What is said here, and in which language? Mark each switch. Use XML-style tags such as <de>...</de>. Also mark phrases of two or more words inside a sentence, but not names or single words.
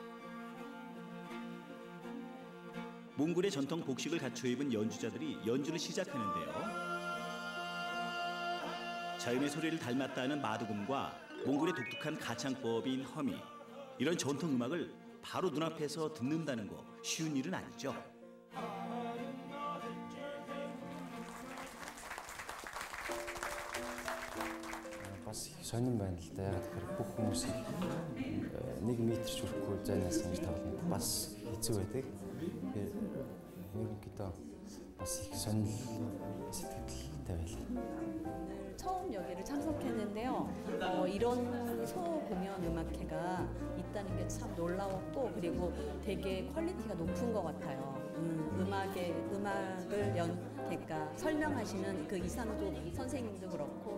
<ko>몽골의 전통 복식을 갖춰 입은 연주자들이 연주를 시작하는데요. 자연의 소리를 닮았다는 마두금과 몽골의 독특한 가창법인 허미, 이런 전통 음악을 바로 눈앞에서 듣는다는 거 쉬운 일은 아니죠.</ko> <mn>бас их сонирн байна л да. Яг тэгэхээр бүх хүмүүсийг 1 метрч хүрэхгүй зайнаас ингэж тавлна. Бас хэцүү байдаг. Тэгэхээр ерөнхийдөө бас их сонир сэтгэлтэй байлаа.</mn> <ko>처음 여기를 참석했는데요. 이런 소 공연 음악회가 있다는 게 참 놀라웠고 그리고 되게 퀄리티가 높은 것 같아요. 음악을 그러니까 설명하시는 그 이상도 선생님도 그렇고.</ko>